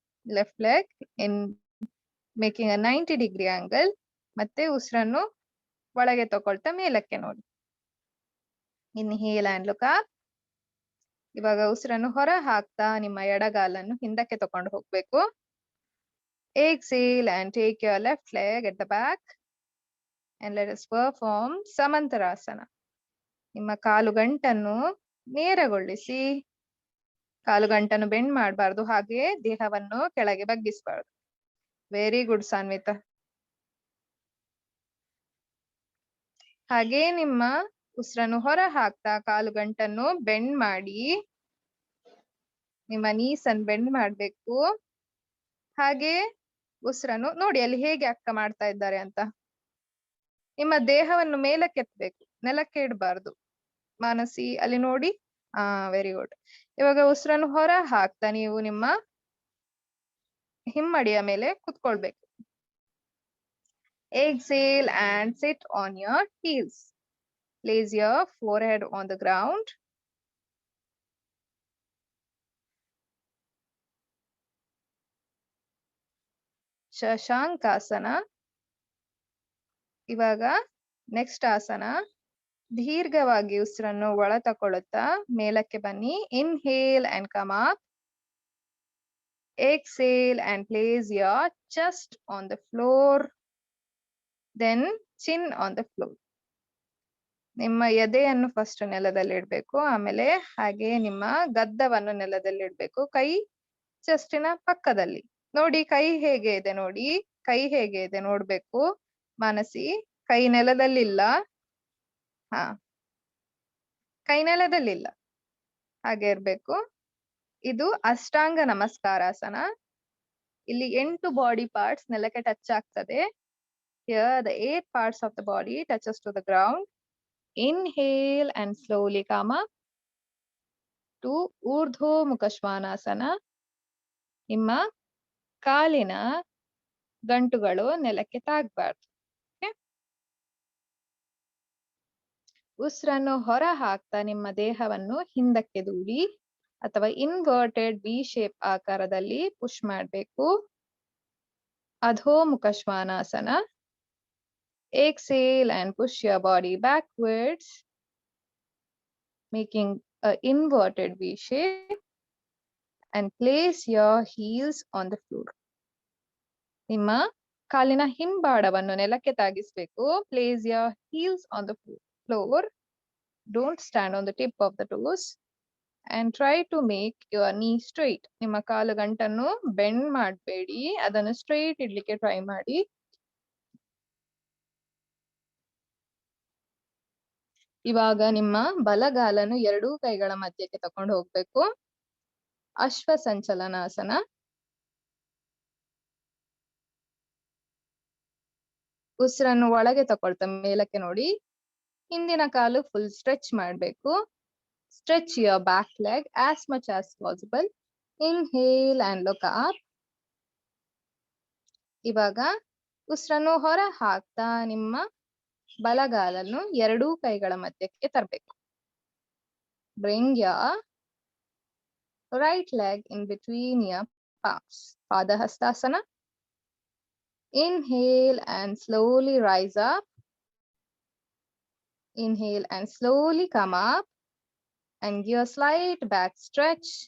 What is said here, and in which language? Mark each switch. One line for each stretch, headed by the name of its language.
English: Left leg in making a 90 degree angle.
Kannada: ಮತ್ತೆ ಉಸಿರನ್ನು ಒಳಗೆ ತಕೊಳ್ತಾ ಮೇಲಕ್ಕೆ ನೋಡಿ.
English: Inhale and look up.
Kannada: ಇವಾಗ ಉಸಿರನ್ನು ಹೊರ ಹಾಕ್ತಾ ನಿಮ್ಮ ಎಡಗಾಲನ್ನು ಹಿಂದಕ್ಕೆ ತಕೊಂಡು ಹೋಗ್ಬೇಕು.
English: Exhale and take your left leg at the back and let us perform Samantarasana.
Kannada: ನಿಮ್ಮ ಕಾಲುಗಂಟನ್ನು ನೇರಗೊಳಿಸಿ, ಕಾಲುಗಂಟನ್ನು ಬೆಂಡ್ ಮಾಡಬಾರ್ದು, ಹಾಗೆ ದೇಹವನ್ನು ಕೆಳಗೆ ಬಗ್ಗಿಸಬಾರ್ದು.
English: Very good Sanvita.
Kannada: ಹಾಗೆ ನಿಮ್ಮ ಉಸಿರನ್ನು ಹೊರ ಹಾಕ್ತಾ ಕಾಲುಗಂಟನ್ನು ಬೆಂಡ್ ಮಾಡಿ, ನಿಮ್ಮ ನೀಸನ್ನು ಬೆಂಡ್ ಮಾಡ್ಬೇಕು. ಹಾಗೆ ಉಸಿರನ್ನು ನೋಡಿ ಅಲ್ಲಿ ಹೇಗೆ ಅಕ್ಕ ಮಾಡ್ತಾ ಇದ್ದಾರೆ ಅಂತ. ನಿಮ್ಮ ದೇಹವನ್ನು ಮೇಲಕ್ಕೆ ಎತ್ತಬೇಕು, ನೆಲಕ್ಕೆ ಇಡಬಾರ್ದು. ಮಾನಸಿ ಅಲ್ಲಿ ನೋಡಿ.
English: Very good.
Kannada: ಇವಾಗ ಉಸಿರನ್ನು ಹೊರ ಹಾಕ್ತಾ ನೀವು ನಿಮ್ಮ ಹಿಮ್ಮಡಿಯ ಮೇಲೆ ಕುತ್ಕೊಳ್ಬೇಕು.
English: Exhale and sit on your heels. Place your forehead on the ground.
Kannada: Shashankasana. ಇವಾಗ ನೆಕ್ಸ್ಟ್ ಆಸನ. ದೀರ್ಘವಾಗಿ ಉಸಿರನ್ನು ಒಳ ತಕೊಳ್ಳುತ್ತಾ ಮೇಲಕ್ಕೆ ಬನ್ನಿ.
English: Inhale and come up. Exhale and place your chest on the floor. Then chin on the floor.
Kannada: ನಿಮ್ಮ ಎದೆಯನ್ನು ಫಸ್ಟ್ ನೆಲದಲ್ಲಿ ಇಡ್ಬೇಕು, ಆಮೇಲೆ ಹಾಗೆ ನಿಮ್ಮ ಗದ್ದವನ್ನು ನೆಲದಲ್ಲಿ ಇಡ್ಬೇಕು. ಕೈ ಚೆಸ್ಟಿನ ಪಕ್ಕದಲ್ಲಿ ನೋಡಿ. ಕೈ ಹೇಗೆ ಇದೆ ನೋಡಿ, ಕೈ ಹೇಗೆ ಇದೆ ನೋಡ್ಬೇಕು. ಮಾನಸಿ ಕೈ ನೆಲದಲ್ಲಿಲ್ಲ. ಕೈ ನೆಲದಲ್ಲಿಲ್ಲ, ಹಾಗೆ ಇರ್ಬೇಕು. ಇದು ಅಷ್ಟಾಂಗ ನಮಸ್ಕಾರಾಸನ. ಇಲ್ಲಿ 8 ಬಾಡಿ ಪಾರ್ಟ್ಸ್ ನೆಲಕ್ಕೆ ಟಚ್ ಆಗ್ತದೆ.
English: Here the 8 parts of the body touches to the ground. Inhale and slowly come up to Urdhva Mukha Svanasana.
Kannada: ನಿಮ್ಮ ಕಾಲಿನ ಗಂಟುಗಳು ನೆಲಕ್ಕೆ ತಾಗಬಾರ್ದು. ಉಸಿರನ್ನು ಹೊರ ಹಾಕ್ತಾ ನಿಮ್ಮ ದೇಹವನ್ನು ಹಿಂದಕ್ಕೆ ದೂಡಿ ಅಥವಾ ಇನ್ವರ್ಟೆಡ್ ವಿ ಶೇಪ್ ಆಕಾರದಲ್ಲಿ ಪುಷ್ ಮಾಡಬೇಕು. ಅಧೋಮುಖ ಶ್ವಾನಾಸನ.
English: Exhale and push your body backwards, making an inverted V shape, and place your heels on the floor.
Kannada: ನಿಮ್ಮ ಕಾಲಿನ ಹಿಂಬಾಡವನ್ನು ನೆಲಕ್ಕೆ ತಾಗಿಸಬೇಕು.
English: Place your heels on the floor. Don't stand on the tip of the toes and try to make your knee straight.
Kannada: ನಿಮ್ಮ ಕಾಲುಗಂಟನ್ನು bend ಮಾಡಬೇಡಿ, ಅದನ್ನು straight ಇಡ್ಲಿಕ್ಕೆ try ಮಾಡಿ. ಇವಾಗ ನಿಮ್ಮ ಬಲಗಾಲನ್ನು 2 ಕೈಗಳ ಮಧ್ಯಕ್ಕೆ ತಕೊಂಡು ಹೋಗ್ಬೇಕು. ಅಶ್ವ ಸಂಚಲನಾಸನ. ಉಸಿರನ್ನು ಒಳಗೆ ತಕೊಳ್ತಾ ಮೇಲಕ್ಕೆ ನೋಡಿ. ಹಿಂದಿನ ಕಾಲು ಫುಲ್ ಸ್ಟ್ರೆಚ್ ಮಾಡಬೇಕು.
English: Stretch your back leg as much as possible. Inhale and look up.
Kannada: ಇವಾಗ ಉಸಿರನ್ನು ಹೊರ ಹಾಕ್ತಾ ನಿಮ್ಮ ಬಲಗಾಲನ್ನು 2 ಕೈಗಳ ಮಧ್ಯಕ್ಕೆ ತರಬೇಕು.
English: Bring your right leg in between your palms. Padahastasana. Inhale and slowly rise up. Inhale and slowly come up and give a slight back stretch.